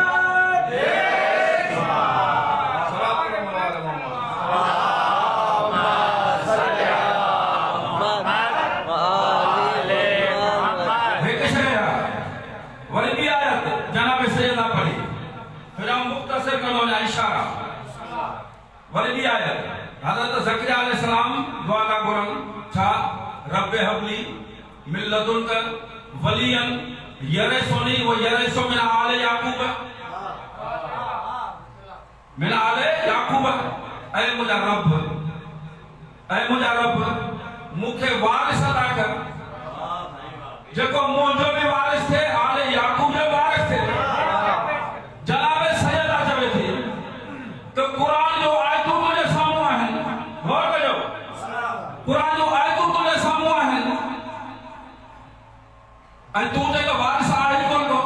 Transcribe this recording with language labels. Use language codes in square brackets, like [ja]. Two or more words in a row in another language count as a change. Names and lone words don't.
[sd] हिकु शइ आहे, वरी ॿी आयत जनाब सैयदा पढ़ी, फिर आउं मुख़्तसर कंदो वञा इशारा। वरी ॿी आयत हज़रत ज़करिया अलैहिस्सलाम दुआ था घुरनि, छा? [ar] رب هب لي من لدنك وليا يرثني ويرث من آل يعقوب، من آل يعقوب. [sd] ऐ मुंहिंजा रब मूंखे वारिस अता कर, जेको मुंहिंजो बि वारिस थिए, आले याकूब जो वारिस थिए। जनाब सैयदा चवे थी त क़ुरान जो आयतूं तुंहिंजे साम्हूं आहिनि, गौर कजो, क़ुरान जो आयतूं तुंहिंजे साम्हूं आहिनि, ऐं तूं जेको वारिस आहे कोन को।